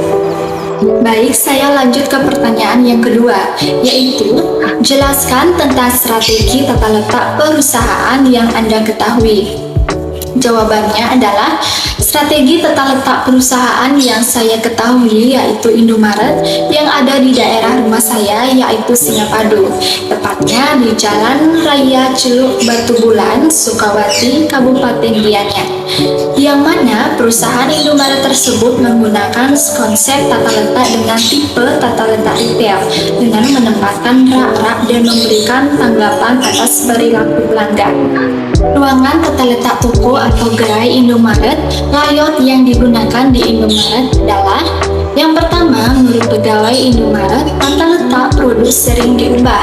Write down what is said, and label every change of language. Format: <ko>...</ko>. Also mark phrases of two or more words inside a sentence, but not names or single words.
<id>Baik, saya lanjut ke pertanyaan yang kedua, yaitu jelaskan tentang strategi tata letak perusahaan yang Anda ketahui. Jawabannya adalah, strategi tata letak perusahaan yang saya ketahui yaitu Indomaret yang ada di daerah rumah saya yaitu Singapadu, tepatnya di Jalan Raya Celuk Batu Bulan, Sukawati, Kabupaten Gianyar, yang mana perusahaan Indomaret tersebut menggunakan konsep tata letak dengan tipe tata letak retail dengan menempatkan rak-rak dan memberikan tanggapan atas perilaku pelanggan. Ruangan tata letak toko atau gerai Indomaret, layout yang digunakan di Indomaret adalah, yang pertama, menurut pegawai Indomaret, tata letak produk sering diubah.</id>